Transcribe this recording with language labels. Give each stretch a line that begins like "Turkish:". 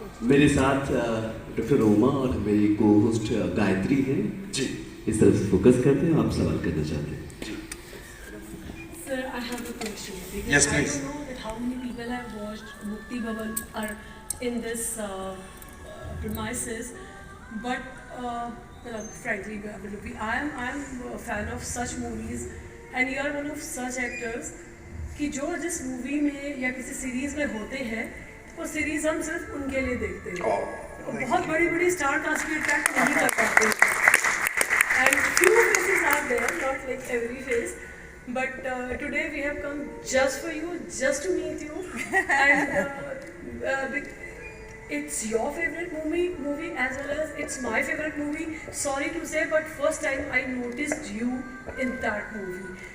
Hindi: मेरे साथ डॉक्टर रोमा और मेरी को होस्ट गायत्री हैं जी। इस तरफ से फोकस करते हैं, आप सवाल करना चाहते हैं।
English: Sir, I have a question. Because Yes, I please. don't know that how many people have watched Mukti Bhavan are in this premises, but frankly, I'm a fan of such movies, and you are one of such actors
Hindi: कि जो जिस movie में या किसी series में होते हैं, वो सीरीज हम सिर्फ उनके लिए देखते हैं। बहुत बड़ी बड़ी स्टार कास्ट भी अट्रैक्ट नहीं कर पाते हैं।
English: And few faces are there, not like every face. But today we have come just for you, just to meet you. And it's your favorite movie as well as it's my favorite movie. Sorry to say, but first time I noticed you in that movie.